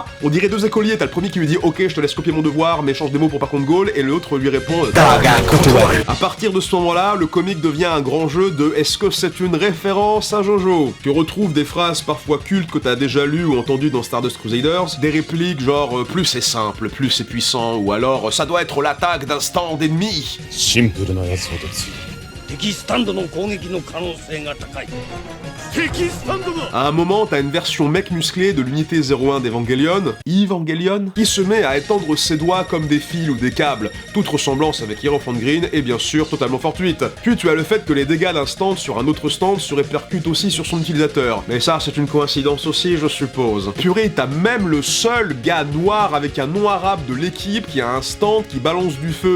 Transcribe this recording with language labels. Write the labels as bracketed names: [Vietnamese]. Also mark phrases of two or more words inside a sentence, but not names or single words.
[French] On dirait deux écoliers, t'as le premier qui lui dit, ok, je te laisse copier mon devoir, mais change des mots pour pas qu'on te gaule, et l'autre lui répond, à partir de ce moment-là, le comic devient un grand jeu de est-ce que c'est une référence à Jojo? Tu retrouves des phrases parfois cultes que t'as déjà lues ou entendues dans Stardust Crusaders, des répliques genre plus c'est simple, plus c'est puissant, ou alors ça doit être l'attaque d'un stand ennemi. [Japanese] シンプルなやつほど強い。敵スタンドの攻撃の可能性が高い。敵スタンドが [French] À un moment, t'as une version mec musclé de l'unité 01 d'Evangelion, Evangelion, qui se met à étendre ses doigts comme des fils ou des câbles. Toute ressemblance avec Hierophant Green est bien sûr totalement fortuite. Puis tu as le fait que les dégâts d'un stand sur un autre stand se répercutent aussi sur son utilisateur. Mais ça, c'est une coïncidence aussi, je suppose. Purée, t'as même le seul gars noir avec un nom arabe de l'équipe qui a un stand qui balance du feu.